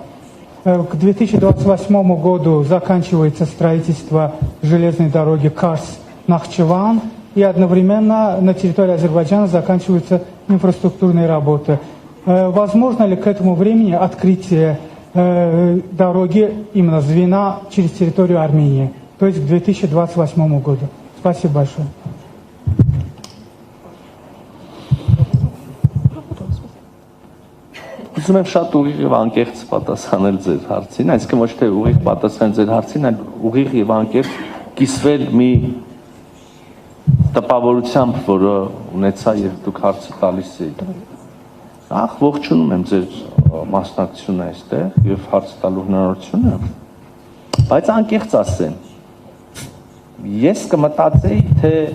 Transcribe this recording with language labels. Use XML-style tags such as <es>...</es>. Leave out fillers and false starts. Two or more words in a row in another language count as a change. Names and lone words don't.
<ru>К 2028 году заканчивается строительство железной дороги Карс-Нахчеван, и одновременно на территории Азербайджана заканчиваются инфраструктурные работы. Возможно ли к этому времени открытие дороги, именно звена, через территорию Армении, то есть к 2028 году? Спасибо большое.</ru> <hy>Ուզում եմ շատ ուղիղ եւ անկեղծ պատասխանել ձեր հարցին, այսինքն ոչ թե ուղիղ պատասխանել ձեր հարցին, այլ ուղիղ եւ անկեղծ կիսվել մի տպավորությամբ, որը ունեցա եւ դուք հարցը տալիս եք։ Նախ ողջունում եմ ձեր մասնակցությունը այստեղ եւ հարց տալու հնարավորությունը, բայց անկեղծ ասեմ, ես կմտածեի, թե</hy>